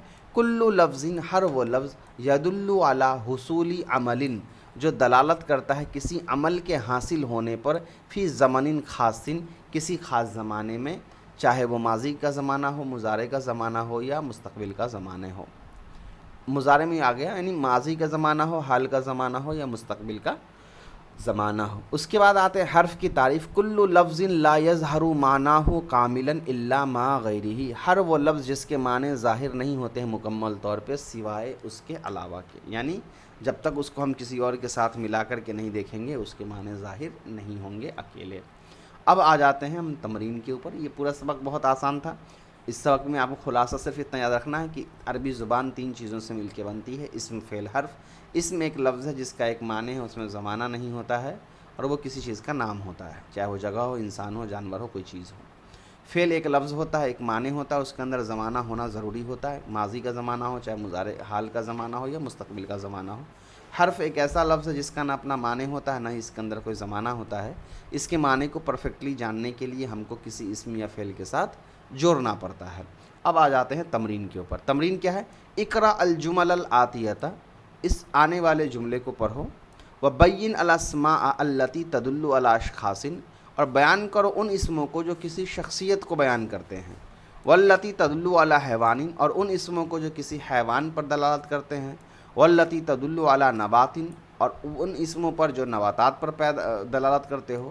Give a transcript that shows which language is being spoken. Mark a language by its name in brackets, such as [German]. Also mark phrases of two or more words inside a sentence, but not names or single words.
[Arabic] کل لفظ [Urdu] ہر وہ لفظ [Arabic] یدل علی حصول عمل [Urdu] جو دلالت کرتا ہے کسی عمل کے حاصل ہونے پر، [Arabic] فی زمن خاص [Urdu] کسی خاص زمانے میں، چاہے وہ ماضی کا زمانہ ہو، مضارع کا زمانہ ہو، یا مستقبل کا زمانہ ہو۔ مضارع میں آ گیا یعنی ماضی کا زمانہ ہو، حال کا زمانہ ہو، یا مستقبل کا زمانہ ہو۔ اس کے بعد آتے ہیں حرف کی تعریف۔ [Arabic] کل لفظ لا یظہر معناہ کاملا الا ما غیرہ، [Urdu] ہر وہ لفظ جس کے معنی ظاہر نہیں ہوتے ہیں مکمل طور پہ سوائے اس کے علاوہ کے، یعنی جب تک اس کو ہم کسی اور کے ساتھ ملا کر کے نہیں دیکھیں گے اس کے معنی ظاہر نہیں ہوں گے اکیلے۔ اب آ جاتے ہیں ہم تمرین کے اوپر۔ یہ پورا سبق بہت آسان تھا۔ اس سبق میں آپ کو خلاصہ صرف اتنا یاد رکھنا ہے کہ عربی زبان تین چیزوں سے مل کے بنتی ہے: اسم، فعل، حرف۔ اسم ایک لفظ ہے جس کا ایک معنی ہے، اس میں زمانہ نہیں ہوتا ہے، اور وہ کسی چیز کا نام ہوتا ہے، چاہے وہ جگہ ہو، انسان ہو، جانور ہو، کوئی چیز ہو۔ فعل ایک لفظ ہوتا ہے، ایک معنی ہوتا ہے، اس کے اندر زمانہ ہونا ضروری ہوتا ہے، ماضی کا زمانہ ہو، چاہے مضارع حال کا زمانہ ہو، یا مستقبل کا زمانہ ہو۔ حرف ایک ایسا لفظ ہے جس کا نہ اپنا معنی ہوتا ہے، نہ ہی اس کے اندر کوئی زمانہ ہوتا ہے۔ اس کے معنی کو پرفیکٹلی جاننے کے لیے ہم کو کسی اسم یا فعل کے ساتھ جوڑنا پڑتا ہے۔ اب آ جاتے ہیں تمرین کے اوپر۔ تمرین کیا ہے؟ [Arabic] اقرأ الجمل الآتیۃ، [Urdu] اس آنے والے جملے کو پڑھو۔ [Arabic] وبین الاسماء التی تدل علی اشخاص، [Urdu] اور بیان کرو ان اسموں کو جو کسی شخصیت کو بیان کرتے ہیں۔ [Arabic] والتی تدل علی حیوان، [Urdu] اور ان اسموں کو جو کسی حیوان پر دلالت کرتے ہیں۔ [Arabic] والتی تدل علی نبات، [Urdu] اور ان اسموں پر جو نباتات پر دلالت کرتے ہو۔